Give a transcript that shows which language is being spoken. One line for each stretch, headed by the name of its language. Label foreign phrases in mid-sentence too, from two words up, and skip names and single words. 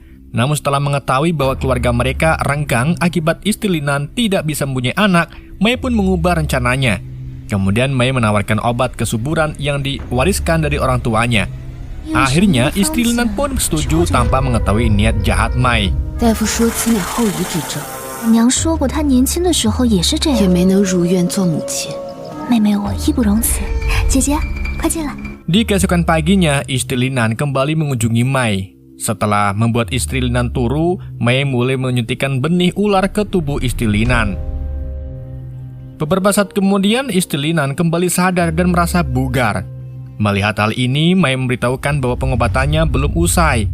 Indonesian: Namun setelah mengetahui bahwa keluarga mereka renggang akibat istri Linan tidak bisa mempunyai anak, Mai pun mengubah rencananya. Kemudian Mai menawarkan obat kesuburan yang diwariskan dari orang tuanya. Akhirnya istri Linan pun setuju tanpa mengetahui niat jahat Mai.
Chinese: 大夫说此乃后遗之症，娘说过她年轻的时候也是这样，也没能如愿做母亲。妹妹我义不容辞，姐姐快进来。
Indonesian: Di keesokan paginya, istri Linan kembali mengunjungi Mai. Setelah membuat istri Linan turu, Mai mulai menyuntikkan benih ular ke tubuh istri Linan. Beberapa saat kemudian, istri Linan kembali sadar dan merasa bugar. Melihat hal ini, Mai memberitahukan bahwa pengobatannya belum usai.